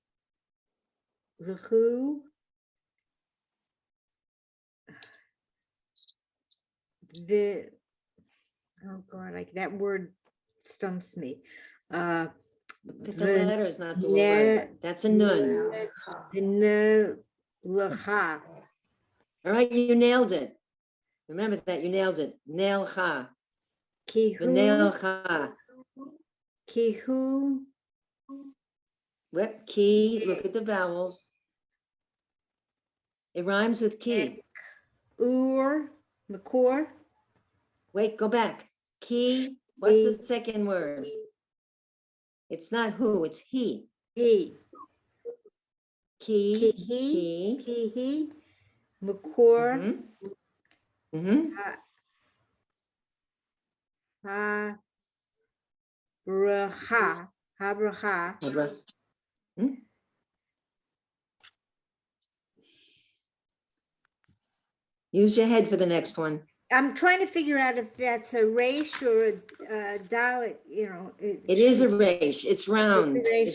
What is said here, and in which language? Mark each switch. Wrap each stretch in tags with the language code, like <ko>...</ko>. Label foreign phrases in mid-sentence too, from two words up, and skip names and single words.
<en>Oh God, like that word stumps me. Because the letter is not the word. That's a nun. Lecha. All right, you nailed it. Remember that, you nailed it. Nailcha. Kihu, V'neilcha. kihu, What, key, look at the vowels. It rhymes with key. makor, Wait, go back. Key, what's the Key. second word? It's not who, it's he. he, Key, kihi, key.</en> <he>כי היא, מקור,</he> <en>Mhm.</en> <he>ה, ברכה, הברכה,</he> <en>Abra- Hmm? Use your head for the next one. I'm trying to figure out if that's a resh or a dalit, you know. It is a resh, it's round, Resh,</en>